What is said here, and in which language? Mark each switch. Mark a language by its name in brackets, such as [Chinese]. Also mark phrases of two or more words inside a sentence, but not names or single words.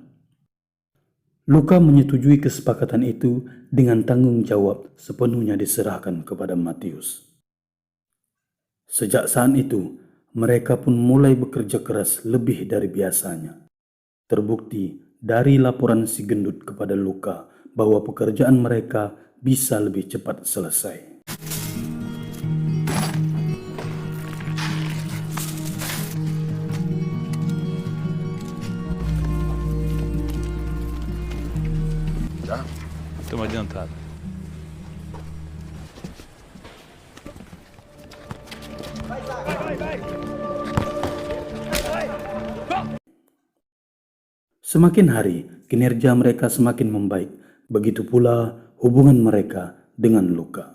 [Indonesian] Luka menyetujui kesepakatan itu dengan tanggung jawab sepenuhnya diserahkan kepada Matius. Sejak saat itu, mereka pun mulai bekerja keras lebih dari biasanya. Terbukti dari laporan si gendut kepada Luka bahwa pekerjaan mereka bisa lebih cepat selesai. [Portuguese] Já? Estamos adiantados. [Indonesian] Semakin hari, kinerja mereka semakin membaik. Begitu pula hubungan mereka dengan Luka.